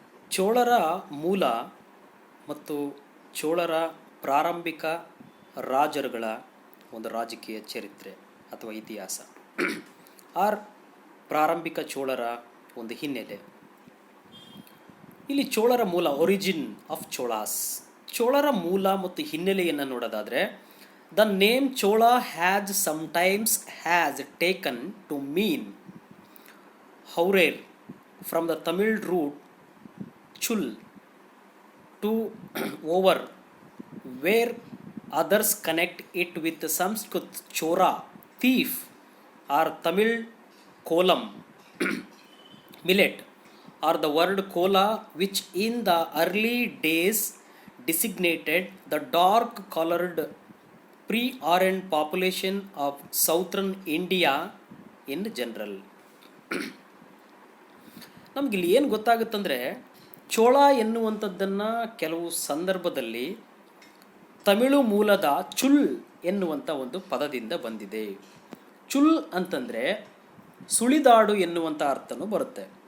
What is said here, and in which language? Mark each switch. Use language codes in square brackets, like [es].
[kn] ಚೋಳರ ಮೂಲ ಮತ್ತು ಚೋಳರ ಪ್ರಾರಂಭಿಕ ರಾಜರುಗಳ ಒಂದು ರಾಜಕೀಯ ಚರಿತ್ರೆ ಅಥವಾ ಇತಿಹಾಸ ಆರ್ ಪ್ರಾರಂಭಿಕ ಚೋಳರ ಒಂದು ಹಿನ್ನೆಲೆ. ಇಲ್ಲಿ ಚೋಳರ ಮೂಲ, [en] Origin of Cholas. [kn] ಚೋಳರ ಮೂಲ ಮತ್ತು ಹಿನ್ನೆಲೆಯನ್ನು ನೋಡೋದಾದರೆ, [en] The name Chola has sometimes has taken to mean ಹೌರೇರ್ from the Tamil root chul to over, where others connect it with Sanskrit chora, thief, or Tamil kolam, millet, or the word kola, which in the early days designated the dark colored pre-Aryan population of southern India in general. [kn] ನಮಗಿಲ್ಲಿ ಏನು ಗೊತ್ತಾಗುತ್ತಂದರೆ, ಚೋಳ ಎನ್ನುವಂಥದ್ದನ್ನು ಕೆಲವು ಸಂದರ್ಭದಲ್ಲಿ ತಮಿಳು ಮೂಲದ ಚುಲ್ ಎನ್ನುವಂಥ ಒಂದು ಪದದಿಂದ ಬಂದಿದೆ. ಚುಲ್ ಅಂತಂದರೆ ಸುಳಿದಾಡು ಎನ್ನುವಂಥ ಅರ್ಥನೂ ಬರುತ್ತೆ.